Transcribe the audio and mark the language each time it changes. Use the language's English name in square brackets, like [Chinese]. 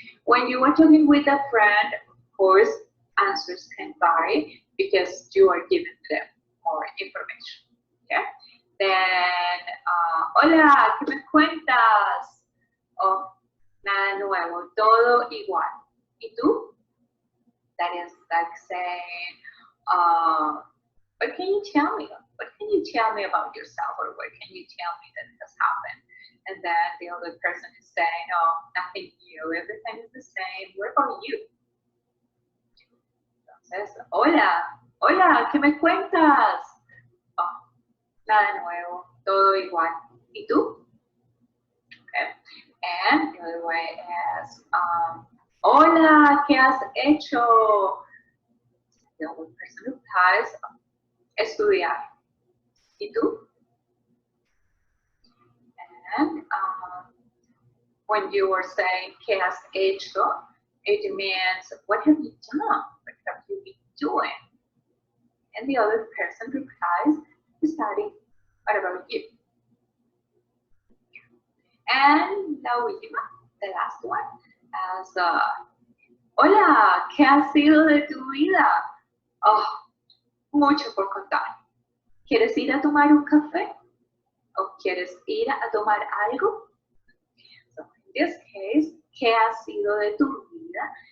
[English] When you are talking with a friend, of course, answers can vary because you are giving them more information. Okay? [Spanish] Then, hola, ¿qué me cuentas? Oh, nada nuevo, todo igual. ¿Y tú? [English] That is like saying, what can you tell me? What can you tell me about yourself, or what can you tell me that has happened? And then the other person is saying, oh, nothing new, everything is the same. What about you? [Spanish] Entonces, hola, hola, ¿qué me cuentas? Oh, nada nuevo, todo igual. ¿Y tú? [English] Okay. And the other way is, [Spanish] hola, ¿qué has hecho? [English] The other person replies, [Spanish] estudiar. ¿Y tú? [English] And when you are saying [Spanish] ¿qué has hecho? [English] It means, what have you done? What have you been doing? And the other person replies, studying. What about you? [Spanish] And la última, [English] the last one, [Spanish] as hola, ¿qué ha sido de tu vida? Oh, mucho por contar. ¿Quieres ir a tomar un café? ¿O quieres ir a tomar algo? [English] So in this case, [Spanish] ¿qué ha sido de tu vida?